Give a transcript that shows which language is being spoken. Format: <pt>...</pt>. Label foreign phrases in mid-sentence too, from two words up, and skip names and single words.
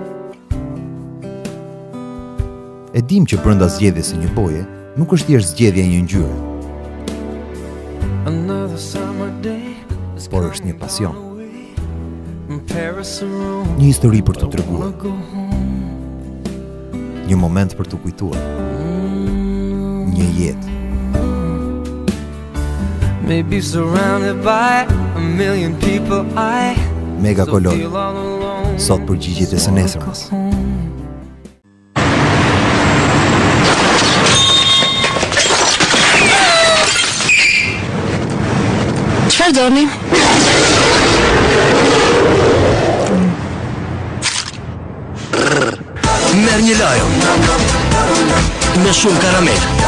<sq>E dim që brenda zgjedhjes së një boje nuk është thjesht zgjedhja e një ngjyre, por është një pasion. Një histori për të treguar. Një moment për të kujtuar. Një jetë</sq> <en>Maybe surrounded by a million people, I Mega still Kolon. feel all alone.</en> <sq>Sot përgjigjet e së nesërmës. Çfarë doni? Merr një lajon me shumë karamel.</sq>